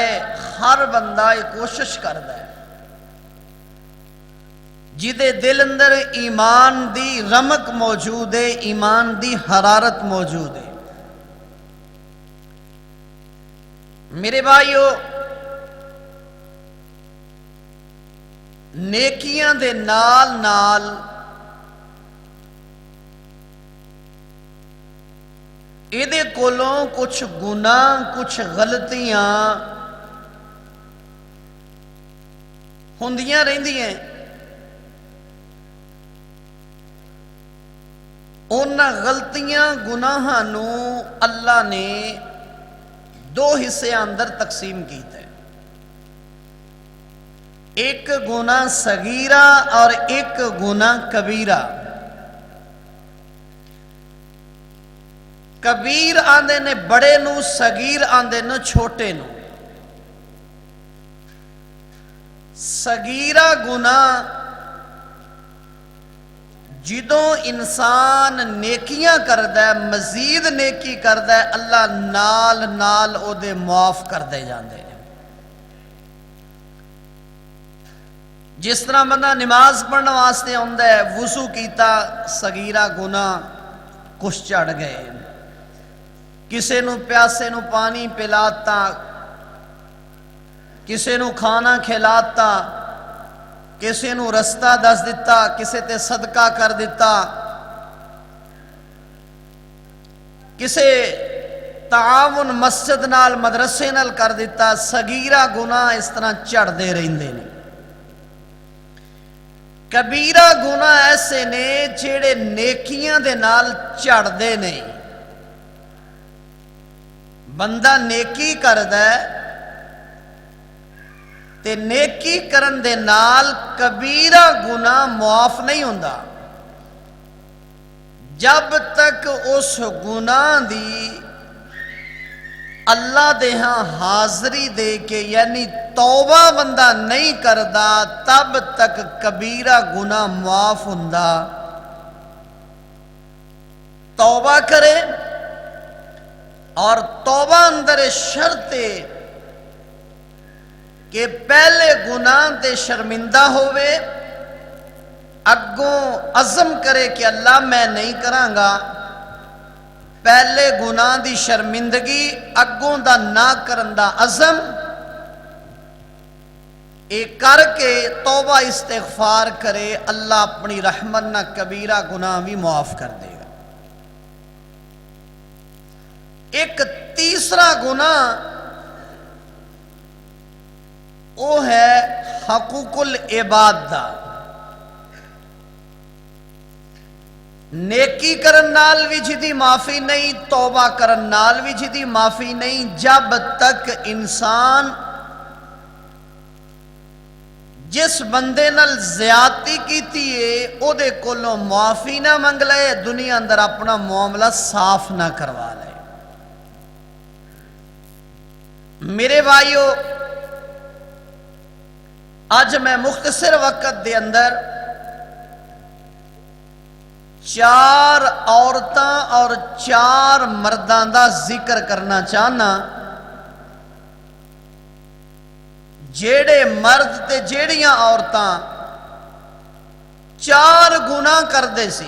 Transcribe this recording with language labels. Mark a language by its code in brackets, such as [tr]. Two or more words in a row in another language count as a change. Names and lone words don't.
[pa] ہر بندہ یہ کوشش کردا ہے جدے دل اندر ایمان دی رمق موجود ہے، ایمان دی حرارت موجود ہے۔ میرے بھائیو، نیکیاں دے نال نال ایدے کولوں کچھ گناہ کچھ غلطیاں ہوندیاں رہندی ہیں۔ انہاں غلطیاں گناہاں نو اللہ نے دو حصے اندر تقسیم کیتا ہے، ایک گناہ صغیرہ اور ایک گناہ کبیرہ۔ کبیر آندے نے بڑے نو، صغیر آندے نے چھوٹے نو۔ صغیرہ گناہ جدوں انسان نیکیاں کردا ہے، مزید نیکی کردا ہے، اللہ نال نال او دے معاف کر دے جاندے ہیں۔ جس طرح بندہ نماز پڑھنے واسطے ہوندا ہے، وضو کیتا، صغیرہ گناہ کچھ چڑھ گئے، کسے نو پیاسے نو پانی پلاتا، کسے نو کھانا کھلاتا، کسے نو رستہ دس دیتا، کسے تے صدقہ کر دیتا، کسے تعاون مسجد نال مدرسے نال کر دیتا۔ صغیرہ گناہ اس طرح چڑھ دے رہندے نے۔ کبیرہ گناہ ایسے نے جڑے نیکیاں دے نال چڑھ دے نہیں۔ بندہ نیکی کردا ہے تے نیکی کرن دے نال کبیرہ گناہ معاف نہیں ہوندا جب تک اس گناہ دی اللہ دے ہاں حاضری دے کے یعنی توبہ بندہ نہیں کردا تب تک کبیرہ گناہ معاف ہوندا توبہ کرے اور توبہ اندر شرط کہ پہلے گناہ تے شرمندہ ہوئے، اگوں عزم کرے کہ اللہ میں نہیں کراں گا، پہلے گناہ دی شرمندگی، اگوں دا نہ کرن دا عزم، ایک کر کے توبہ استغفار کرے، اللہ اپنی رحمت نہ کبیرہ گناہ بھی معاف کر دے گا۔ ایک تیسرا گناہ وہ ہے حقوق العباد دا۔ نیکی کرن نال بھی جدی معافی نہیں، توبہ کرن نال بھی جدی معافی نہیں، جب تک انسان جس بندے نال زیادتی کیتی ہے او دے کولوں معافی نہ منگ لے، دنیا اندر اپنا معاملہ صاف نہ کروا لے۔ میرے بھائیو، آج میں مختصر وقت دے اندر 4 عورتاں اور 4 مرداں دا ذکر کرنا چاہنا، جیڑے مرد تے جیڑیاں عورتاں 4 گناہ کر دے سی۔